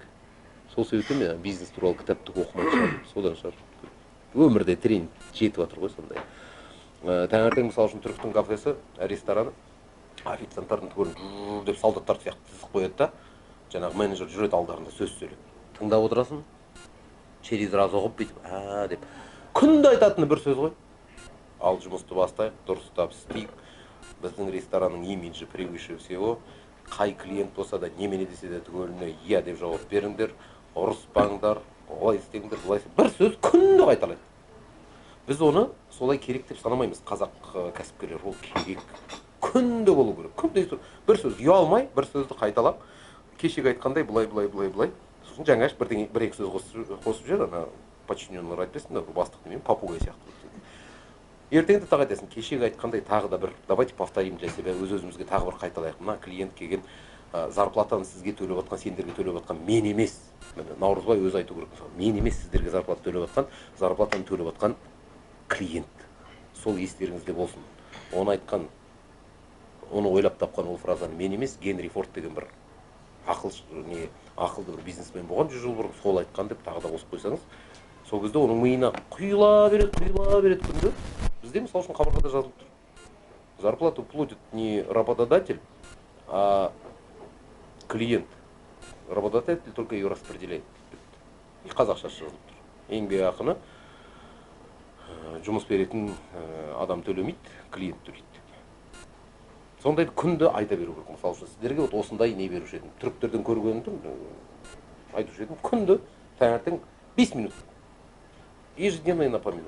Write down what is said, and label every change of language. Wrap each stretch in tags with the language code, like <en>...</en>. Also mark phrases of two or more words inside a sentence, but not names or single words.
<kk>Сол себептен мен бизнес туралы кітапты оқымай шығардым. Содан шығар. Өмірде тренинг жетіп жатыр ғой сондай. Таңертең мысалы үшін түріктің кафесі, рестораны, официанттардың түгелін деп солдаттар сияқты тізіп қояды да, жаңағы менеджер жүреді алдарында сөз сөйлеп. Тыңдап отырасың,</kk> <ru>через раз</ru> <kk>оқып бүйтіп, деп. Күнде айтатыны бір сөз ғой. Ал жұмысты бастайық, дұрыстап істейік. Біздің ресторанның имиджі</kk> <ru>превыше всего.</ru> <kk>Қай клиент болса да, немене десе де түгеліне иә деп жауап беріңдер, ұрыспаңдар, олай істеңдер, бұлай істеңдер. Бір сөз күнде қайталайды. Біз оны солай керек деп санамаймыз, қазақ кәсіпкерлер, ол керек. Күнде болу керек. Күнде бір сөз ұялмай, бір сөзді қайталап, кешегі айтқандай былай. Сосын жаңа бір-екі сөз қосып жер, ана подчиненлер айтпайсың да, бастық демеймін, попугай сияқты. Ертеңді тағы айтасың, кешегі айтқандай тағы да бір,</kk> <ru>давайте повторим для себя,</ru> <kk>өз-өзімізге тағы бір қайталайық. Мына клиент келген, зарплатаны сізге төлеп отқан, сендерге төлеп отқан мен емес. Наурызбай өзі айту керек. Мен емес сіздерге зарплата төлеп отқан, зарплатаны төлеп отқан клиент. Сол естеріңізде болсын. Оны айтқан оны ойлап тапқан ол фразаны мен емес, Генри Форд деген бір ақылды бір бизнесмен болған 100 жыл бұрын, сол айтқан деп тағы да қосып қойсаңыз, сол кезде оның миына құйыла береді күнде. Бізде мысалы үшін қабырғада жазылып тұр.</kk> <ru>Зарплату платит не работодатель, а клиент. Работодатель только ее распределяет.</ru> <kk>И қазақша жазылып тұр. Еңбекақыны жұмыс беретін адам төлемейді, клиент төлейді. Сондайды күнді айта беру керек. Мысалы үшін сіздерге осындай не беруші едім. Түріктерден көргенімді айтушы едім. Күнді таңертең 5 минут.</kk> <ru>Ежедневно напоминаю.</ru>